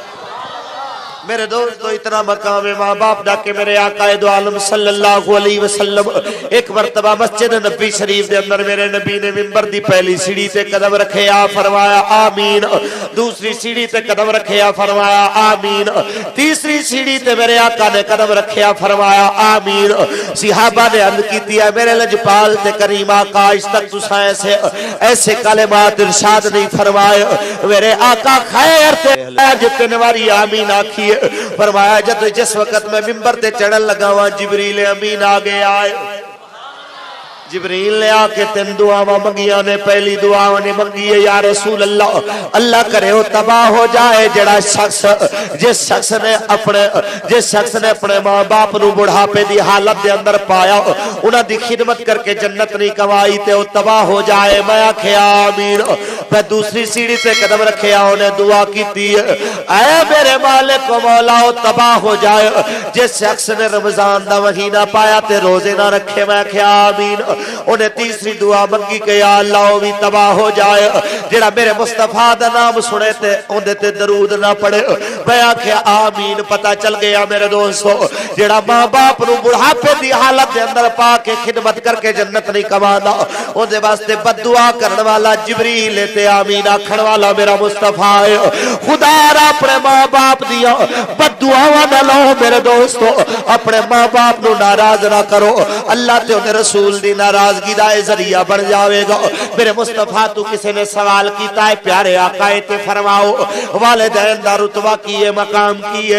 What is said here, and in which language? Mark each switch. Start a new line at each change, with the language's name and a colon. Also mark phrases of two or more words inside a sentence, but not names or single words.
Punjabi: میرے دوستو اتنا مقام ماں باپ دا کہ میرے آقا دو عالم صلی اللہ علیہ وسلم ایک مرتبہ مسجد نبی شریف دے اندر میرے نبی نے منبر دی پہلی سیڑھی تے قدم رکھے آ فرمایا آمین، دوسری سیڑھی تے قدم رکھے آ فرمایا آمین، تیسری سیڑھی تے میرے آقا نے قدم رکھے آ فرمایا آمین۔ صحابہ نے عرض کی ہے میرے لجپال تے کریم آقا اس تک تساں ایسے کلمات ارشاد نہیں فرمائے۔ میرے آقا خیر تے جتنے واری آمین آکھی فرمایا جب جس وقت میں منبر تے چڑھن لگا ہوا جبریل امین آگے آئے، جبریل نے آکے تین دعاواں منگیاں نے۔ پہلی دعا نے منگی ہے یا رسول اللہ،
Urdu: اللہ کرے وہ تباہ ہو جائے
Punjabi: جڑا شخص جس شخص نے اپنے ماں باپ نو بڑھاپے دی حالت دے اندر پایا انہاں دی خدمت کر کے جنت نہیں کمائی تے وہ تباہ ہو جائے۔ میں آکھیا آمین۔ پھر دوسری سیڑھی تے قدم رکھیا انہیں دعا کیتی ہے اے میرے مالک و مولا
Urdu: وہ تباہ ہو جائے
Punjabi: جس شخص نے رمضان دا مہینہ پایا تے روزے نہ رکھے۔ میں آکھیا آمین۔ انہیں تیسری دعا منگی کہ
Urdu: یا اللہ وہ بھی تباہ ہو جائے
Punjabi: جڑا میرے مصطفیٰ دا نام سنے تے اندے تے درود نہ پڑے۔ میں آکھیا آمین۔ پتہ چل گیا میرے دوستو جڑا ماں باپ نو بڑھاپے دی حالت دے اندر پا کے خدمت کر کے جنت نہیں کماندا اندے واسطے بد دعا کرن والا جبریل تے آمین آکھن والا میرا مصطفیٰ ہے۔ خدا را اپنے ماں باپ دیا بد دعاواں نہ لو میرے دوستو، اپنے ماں باپ نو ناراض نہ کرو، اللہ تے انہیں رسول دی ناراضگی دا ذریعہ بن جاوے گا۔ میرے مصطفیٰ تو کسی نے سوال کیتا ہے پیارے آقا تے فرماؤ والدین دا رتبہ کیے مقام کیے؟